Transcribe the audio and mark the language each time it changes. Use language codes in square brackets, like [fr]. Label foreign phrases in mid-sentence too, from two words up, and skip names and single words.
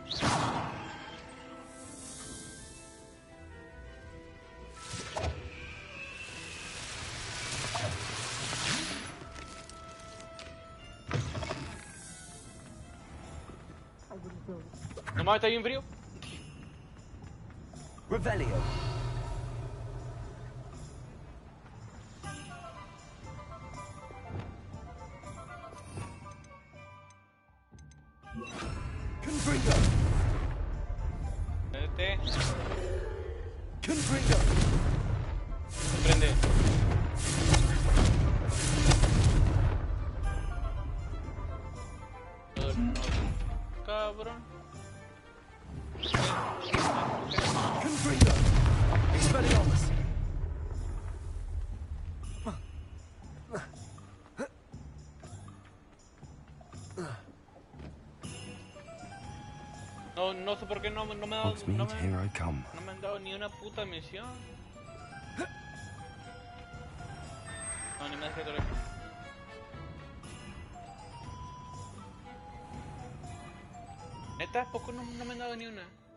[es] No mames, está bien frío. Revelio. Confringo. Confringo. Prende. Cabrón. Confringo. Expelliarmus. No sé por qué no me ha dado, [en] Hogsmeade, here I come. [es] no me han dado ni una puta misión. No, ni me dejé de Neta, poco no me han dado ni una.